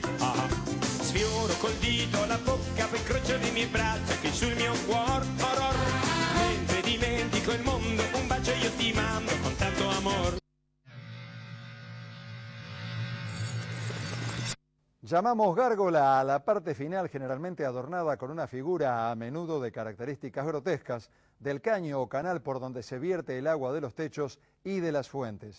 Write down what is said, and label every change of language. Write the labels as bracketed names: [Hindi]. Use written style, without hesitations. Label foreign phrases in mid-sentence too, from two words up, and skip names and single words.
[Italian] Sfioro col dito la bocca, poi incrocio le mie braccia che sul mio cuore horror. Mentre dimentico il mondo, un bacio io ti mando con tanto amor. [Spanish] Llamamos gárgola a la parte final, generalmente adornada con una figura a menudo de características grotescas, del caño o canal por donde se vierte el agua de los techos y de las fuentes.